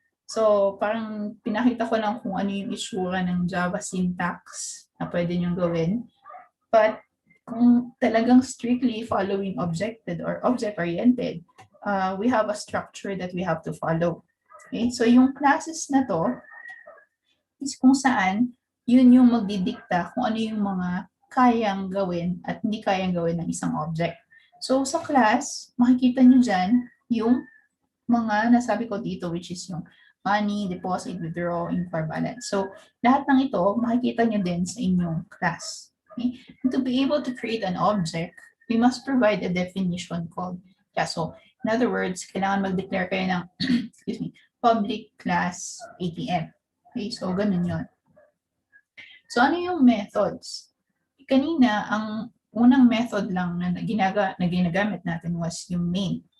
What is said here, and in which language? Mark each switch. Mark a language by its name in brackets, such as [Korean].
[Filipino] So, parang pinakita ko lang kung ano yung itsura ng Java syntax na pwede niyong gawin. [English] But kung talagang strictly following objected or object-oriented, we have a structure that we have to follow. [Filipino] Okay? So, yung classes na to is kung saan yun yung magdidikta kung ano yung mga kayang gawin at hindi kayang gawin ng isang object. So, sa class, makikita nyo dyan yung mga nasabi ko dito, which is yung money, deposit, withdraw, inquiry balance. So, lahat ng ito, makikita nyo din sa inyong class. [English] Okay? And to be able to create an object, we must provide a definition called class. [Filipino] So, in other words, kailangan mag-declare kayo ng excuse me, public class ATM. Okay, so ganun yun. So, ano yung methods? Kanina, ang unang method lang na ginagamit natin was yung main.